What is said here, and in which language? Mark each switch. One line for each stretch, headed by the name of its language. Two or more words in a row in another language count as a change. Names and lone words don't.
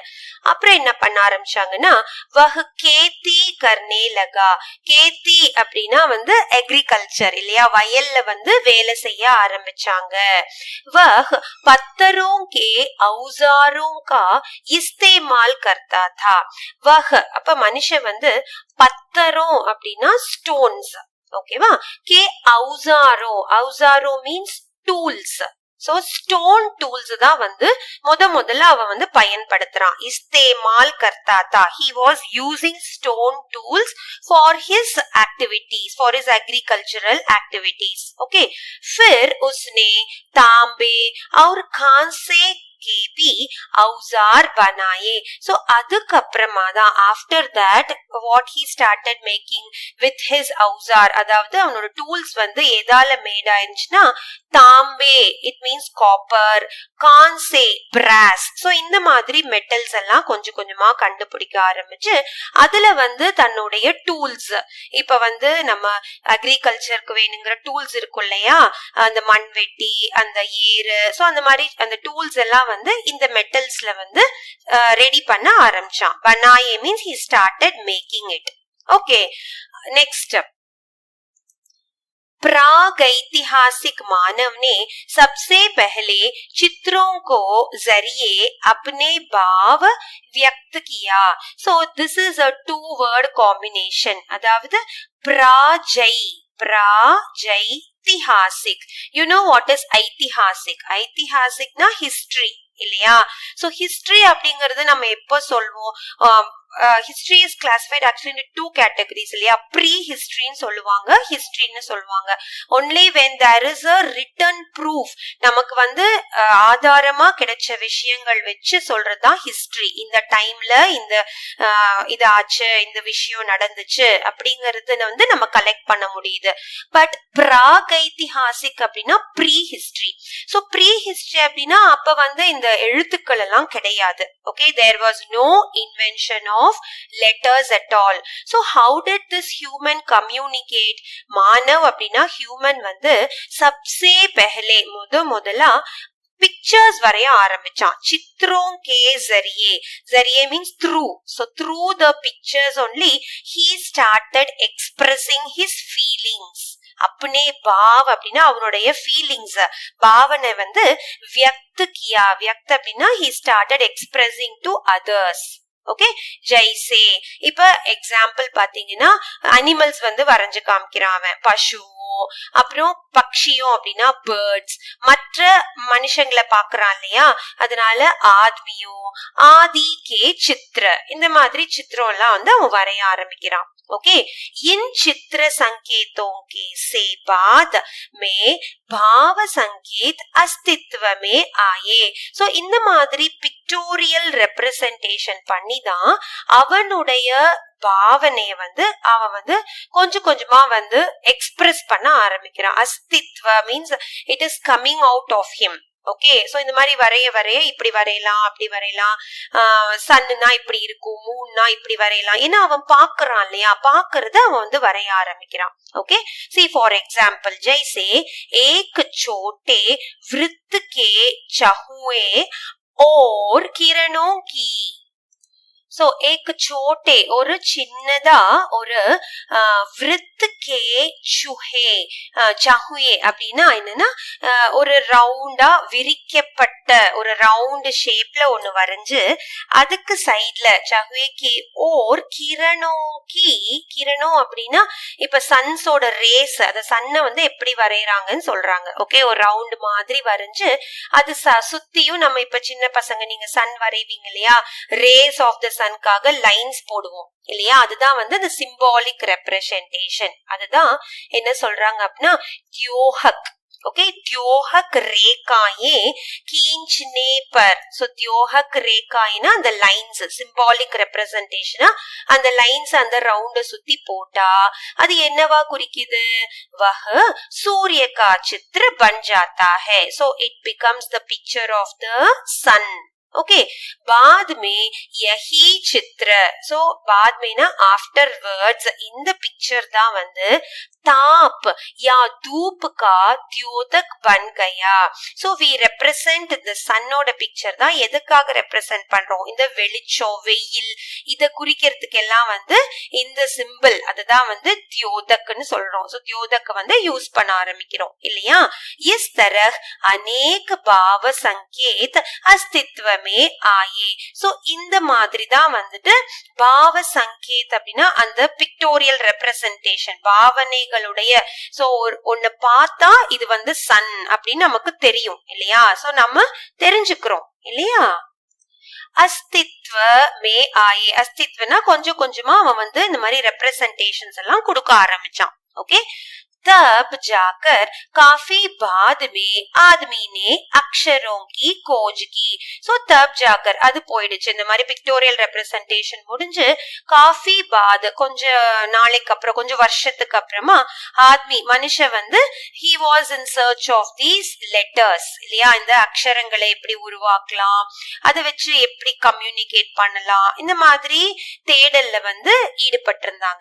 Tamil: அப்புறம் என்ன பண்ண ஆரம்பிச்சாங்கன்னா
Hindi: वह खेती करने लगा.
Tamil: கேத்தி அப்படின்னா வந்து அக்ரிகல்ச்சர் இல்லையா, வயல்ல வந்து வேலை செய்ய ஆரம்பிச்சாங்க.
Hindi: वह पत्थरों के औजारों का इस्तेमाल करता था.
Tamil: वह அப்ப மனுஷன் வந்து பத்தரோ அப்படின்னா ஸ்டோன்ஸ், ஓகேவா,
Hindi: के औजारो, औजारो
English: means tools.
Tamil: சோ
English: stone tools
Tamil: தான் வந்து முதல்ல அவன் வந்து பயன்படுத்துறான்.
Hindi: इस्तेमाल करता था,
English: he was using stone tools for his activities, for his agricultural activities.
Hindi: okay फिर उसने तांबे और कांसे के भी औजार बनाए.
English: so
Tamil: அதுக்கப்புறமா தான்
English: after that what he started making with his औजार,
Tamil: அதாவது அவனோட டூல்ஸ் வந்து எதால மேட் ஆயிருந்துச்சுன்னா தாம்பே,
English: it means copper,
Tamil: கான்சே பிராஸ். சோ இந்த மாதிரி மெட்டல்ஸ் எல்லாம் கொஞ்சம் கொஞ்சமா கண்டுபிடிக்க ஆரம்பிச்சு அதுல வந்து தன்னுடைய டூல்ஸ், இப்ப வந்து நம்ம அக்ரிகல்ச்சருக்கு வேணுங்கிற டூல்ஸ் இருக்கும் இல்லையா, அந்த மண்வெட்டி, அந்த ஏறு, சோ அந்த மாதிரி அந்த டூல்ஸ் எல்லாம் வந்து இந்த மெட்டல்ஸ்ல வந்து ரெடி பண்ண ஆரம்பிச்சான்.
English: பனாயே மீன்ஸ் he started making it. okay next,
Hindi: प्रागैतिहासिक मानव ने सबसे पहले चित्रों को जरिए अपने भाव व्यक्त किया.
English: so this is a 2-word combination.
Tamil: அதாவது प्रागैतिहासिक.
English: you know what is ஐதிஹாசிக்?
Tamil: ஐதிஹாசிக்னா ஹிஸ்டரி இல்லையா? சோ ஹிஸ்டரி அப்படிங்கறது நம்ம எப்போ சொல்வோம்,
English: history is classified actually into 2 categories
Tamil: இல்லையா? ப்ரீ ஹிஸ்டரின்னு சொல்லுவாங்க, ஹிஸ்டரின்னு சொல்லுவாங்க.
English: only when there is a written proof,
Tamil: நமக்கு வந்து ஆதாரமா கிடைச்ச விஷயங்கள் வச்சு சொல்றதுதான் ஹிஸ்டரி. இந்த டைம்ல இந்த இது ஆச்சு, இந்த விஷயம் நடந்துச்சு அப்படிங்கறது வந்து நம்ம கலெக்ட் பண்ண முடியுது. பட் பிராகைதிஹாசிக் அப்படின்னா
English: pre history.
Tamil: சோ
English: pre history
Tamil: அப்படின்னா அப்ப வந்து இந்த எழுத்துக்கள் எல்லாம் கிடையாது. ஓகே
English: there was no invention of letters at all. so how did this human communicate?
Tamil: மானவ் அப்படின்னா ஹியூமன் வந்து
Hindi: सबसे पहले
Tamil: முதலா பிக்சர்ஸ் வரைய ஆரம்பிச்சான்.
Hindi: चित्रों के जरिए, जरिए
English: means through, so through the pictures only he started expressing his feelings.
Hindi: अपने भाव
Tamil: அப்படின்னா அவனுடைய ஃபீலிங்ஸ், பாவனை வந்து
Hindi: व्यक्त किया.
English: வியக்த் அப்படின்னா he started expressing to others.
Tamil: ஓகே ஜெய்சே, இப்ப எக்ஸாம்பிள் பாத்தீங்கன்னா அனிமல்ஸ் வந்து வரைஞ்சு காமிக்கிறான் அவன். பசு, அப்புறம் பக்ஷியும் அப்படின்னா பேர்ட்ஸ், மற்ற மனுஷங்களை பாக்குறான் இல்லையா, அதனால ஆத்மியும்,
Hindi: आदि के चित्र,
Tamil: இந்த மாதிரி சித்திரம் எல்லாம் வந்து அவன் வரைய ஆரம்பிக்கிறான்.
Hindi: ओके इन चित्र संकेतों के से बाद में भाव संकेत अस्तित्व में आए.
Tamil: सो இந்த மாதிரி
English: pictorial representation
Tamil: பண்ணி தான் அவனுடைய பாவனைய வந்து அவன் வந்து கொஞ்சம் கொஞ்சமா வந்து எக்ஸ்பிரஸ் பண்ண ஆரம்பிக்கிறான்.
English: அஸ்தித்வ means it is coming out of him.
Tamil: ஓகே சோ இந்த மாதிரி வரைய இப்படி வரையலாம், அப்படி வரையலாம், சன்னுனா இப்படி இருக்கும், மூணுனா இப்படி வரையலாம். ஏன்னா அவன் பாக்குறான் இல்லையா, பாக்குறத அவன் வந்து வரைய ஆரம்பிக்கிறான்.
English: okay see for example
Hindi: जैसे एक छोटे वृत्त के चहुए और किरणों की.
Tamil: சோ
Hindi: एक छोटे
Tamil: ஒரு சின்னதா ஒரு விருத் கே சுஹே சஹுயே அப்படின்னா என்னன்னா ஒரு ரவுண்டா விரிக்கப்பட்ட ஒரு ரவுண்ட் ஷேப்ல ஒண்ணு வரைஞ்சு அதுக்கு சைட்ல சஹுயே கி ஓர் கிரணம் அப்படின்னா இப்ப சன்ஸோட ரேஸ் அத சன்னை வந்து எப்படி வரையறாங்கன்னு சொல்றாங்க. ஓகே, ஒரு ரவுண்ட் மாதிரி வரைஞ்சு அது சுத்தியும் நம்ம இப்ப சின்ன பசங்க நீங்க சன் வரைவீங்க இல்லையா,
English: rays of the
Tamil: சன்காக லைன்ஸ் போடுவோம் இல்லையா, அதுதான் வந்து அந்த
English: symbolic representation.
Tamil: அதுதான் என்ன சொல்றாங்க அப்படின்னா தியோஹக்.
Hindi: ओके, त्योहक रेखाएं खींचने पर, सो त्योहक रेखाएं ना
Tamil: அந்த லைன்ஸ் சிம்பாலிக் ரெப்ரசன்டேஷனா அந்த லைன்ஸ் அந்த ரவுண்ட சுத்தி போட்டா அது என்னவா குறிக்குது,
Hindi: वह सूर्य का चित्र बन जाता है,
English: so it becomes the picture of the sun.
Hindi: ओके, बाद में यही चित्र, सो बाद में ना आफ्टरवर्ड्स
Tamil: இந்த பிக்சர் தான் வந்து
Hindi: ताप या धूप का द्योतक बन गया.
English: So we represent the sun
Tamil: ஓட பிக்சர் தான் எதுக்காக ரெப்ரசன்ட் பண்றோம், இந்த வெளிச்சம் வெயில் இத குறிக்கிறதுக்கு எல்லாம் வந்து இந்த சிம்பிள் அதுதான் வந்து தியோதக்னு சொல்றோம். சோ தியோதக் வந்து யூஸ் பண்ண ஆரம்பிக்கிறோம் இல்லையா.
Hindi: इस तरह अनेक भाव संकेत अस्तित्व में आए.
Tamil: சோ இந்த மாதிரி தான் வந்துட்டு பாவ சங்கேத் அப்படின்னா அந்த
English: pictorial representation
Tamil: பாவனைகளுடைய, சோ ஒன்னு பார்த்தா இது வந்து சன் அப்படின்னு நமக்கு தெரியும் இல்லையா, சோ நம்ம தெரிஞ்சுக்கிறோம் இல்லையா.
Hindi: अस्तित्व में आए,
Tamil: அஸ்தித்வனா கொஞ்சம் கொஞ்சமா அவன் வந்து இந்த மாதிரி ரெப்ரசன்டேஷன்ஸ் எல்லாம் கொடுக்க ஆரம்பிச்சான். ஓகே,
Hindi: तब जाकर काफी बाद में आदमी ने अक्षरों की खोज की. सो तब जाकर
Tamil: அது போயிடுச்சு, இந்த மாதிரி பிக்டோரியல் ரெப்ரசன்டேஷன் முடிஞ்சு
Hindi: काफी बाद
Tamil: கொஞ்ச நாளைக்கு அப்புறம் கொஞ்சம் வருஷத்துக்கு அப்புறமா ஆத்மி மனுஷன் வந்து
English: he was in search of these letters
Tamil: இல்லையா, இந்த அக்ஷரங்களை எப்படி உருவாக்கலாம் அதை வச்சு எப்படி கம்யூனிகேட் பண்ணலாம் இந்த மாதிரி தேடல்ல வந்து ஈடுபட்டிருந்தாங்க.